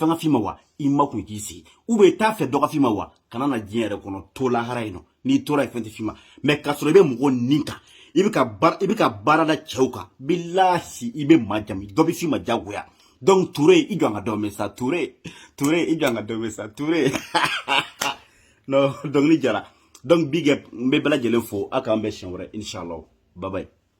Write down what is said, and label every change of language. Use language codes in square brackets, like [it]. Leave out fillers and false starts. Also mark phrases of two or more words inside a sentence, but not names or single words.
[bm] fɛn ka f'i ma wa i ma kun k'i sigi [fr] ou bien [bm] i t'a fɛ dɔ ka f'i ma wa kana na diɲɛ yɛrɛ kɔnɔ to lahara yen nɔ n'i tora yen fɛn tɛ f'i ma mais k'a sɔrɔ i bɛ mɔgɔ nin kan i bɛ ka baara da cɛw kan bilahi i bɛ maa jamu dɔ bɛ f'i ma diyagoya donc Touré i jɔ an ka dɔ mɛn sa Touré i jɔ an ka dɔ mɛn sa Touré non dɔnkili jara donc [en] big up [bm] n bɛ bɛɛ lajɛlen fo a k'an bɛn siɲɛ wɛrɛ inshallah [en] bye bye